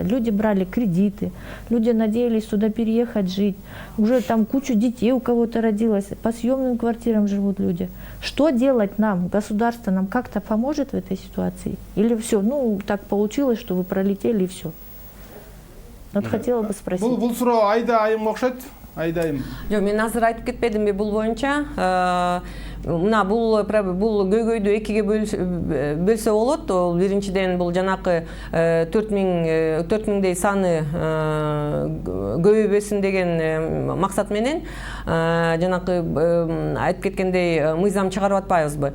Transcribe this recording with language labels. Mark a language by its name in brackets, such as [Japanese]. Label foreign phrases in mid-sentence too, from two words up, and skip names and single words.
[Russian] Люди брали кредиты, люди надеялись сюда переехать жить. Уже там кучу детей у кого-то родилось, по съемным квартирам живут люди. Что делать нам? Государство нам как-то поможет в этой ситуации? Или все, так получилось, что вы пролетели и все? Вот хотела бы спросить. [Kyrgyz] Бул суроо Айда айымга окшойт. Айда айым. Жок, мен азыр айтып кетпедимби бул боюнча? Мына бул көйгөйдү экиге бөлсө болот. Ол биринчиден бул жанакы 4000дей саны көбөйбөсүн деген максат менен жанакы айтып кеткендей мыйзам чыгарып атпайбызбы.